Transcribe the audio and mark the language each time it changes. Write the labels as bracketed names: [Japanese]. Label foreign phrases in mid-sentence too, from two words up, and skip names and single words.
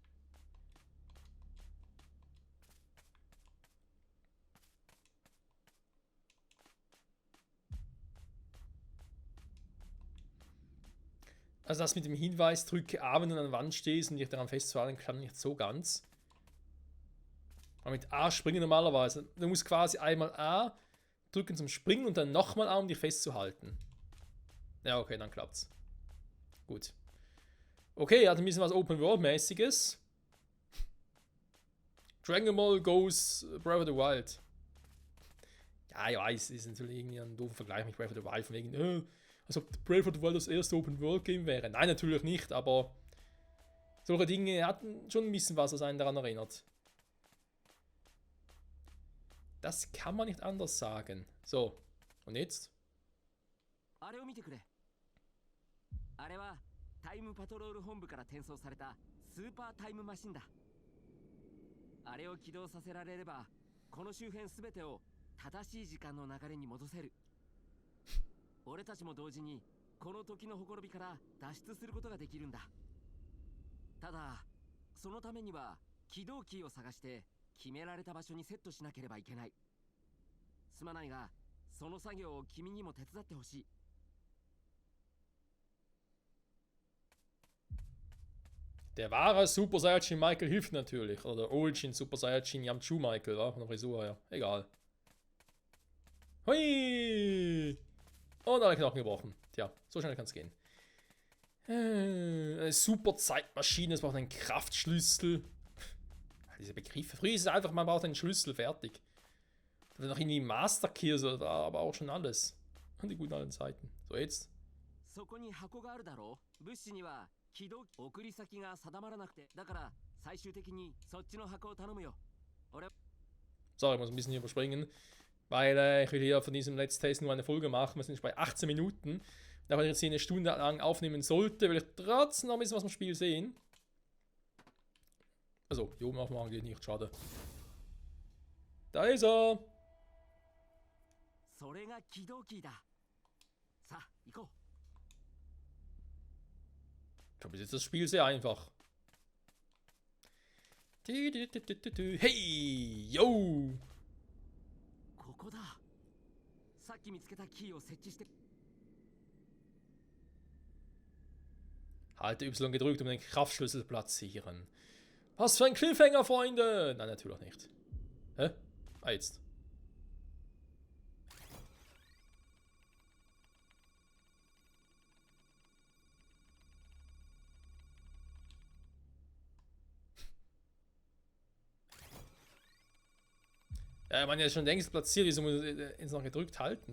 [German] Also das mit dem Hinweis, drücke A, wenn du an der Wand stehst und dich daran festzuhalten, kann nicht so ganz. Aber mit A springen normalerweise. Du musst quasi einmal A drücken zum Springen und dann nochmal A, um dich festzuhalten. Ja, okay, dann klappt's. Gut. Okay, hat ein bisschen was Open-World-mäßiges. Dragon Ball Goes Breath of the Wild. Ja, ich weiß, ist natürlich irgendwie ein doofer Vergleich mit Breath of the Wild, von wegen, als ob Breath of the Wild das erste Open-World-Game wäre. Nein, natürlich nicht, aber solche Dinge hatten schon ein bisschen was, was einen daran erinnert. Das kann man nicht anders sagen. So, und jetzt? [Japanese] あれを見てくれ。あれはタイムパトロール本部から転送されたスーパータイムマシンだ。あれを起動させられれば、この周辺すべてを正しい時間の流れに戻せる。俺たちも同時にこの時のほころびから脱出することができるんだ。ただ、そのためには起動キーを探して決められた場所にセットしなければいけない。すまないが、その作業を君にも手伝ってほしい。 [German] Der wahre Super Saiyajin Michael hilft natürlich. Oder der Origin Super Saiyajin Yamchu Michael, wa? Von der Frisur her. Egal. Hui! Und alle Knochen gebrochen. Tja, so schnell kann es gehen. Eine super Zeitmaschine, es braucht einen Kraftschlüssel. Diese Begriffe. Früher ist es einfach, man braucht einen Schlüssel, fertig. Da noch irgendwie [English] Master Key, [German] so, aber auch schon alles. An die guten alten Zeiten. So, jetzt. [Japanese] そこに箱があるだろう。物資には起動送り先が定まらなくて、だから最終的にそっちの箱を頼むよ。 [German] Sorry, ich muss ein bisschen hier überspringen, weil ich will hier von diesem [English] Let's Test [German] nur eine Folge machen. Wir sind schon bei 18 Minuten. Da wenn ich jetzt hier eine Stunde lang aufnehmen sollte, will ich trotzdem noch ein bisschen was vom Spiel sehen. Also, hier oben aufmachen geht nicht, schade. Da ist er! [Japanese] それが起動キーだ。さあ、行こう。 [German] Ich glaube, jetzt ist das Spiel sehr einfach. Hey! Yo! [Japanese] ここだ。さっき見つけたキーを設置して。 [German] Halte Y gedrückt, um den Kraftschlüssel platzieren. Was für ein Cliffhanger, Freunde! Nein, natürlich nicht. Hä? Ah, jetzt. Ja, man ja schon längst platziert, wieso muss ich jetzt noch gedrückt halten?